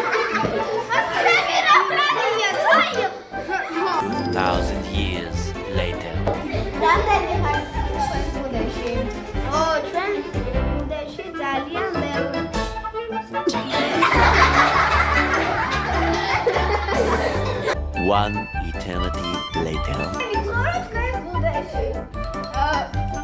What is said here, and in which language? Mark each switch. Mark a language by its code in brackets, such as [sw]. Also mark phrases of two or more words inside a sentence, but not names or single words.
[en] 1,000 years later. [ka] რამდენი ხარ ბუდეში? ჩვენ ბუდეში ძალიან ბევრი. [en] One eternity later. [ka] ვიცი, რომ ბუდეში.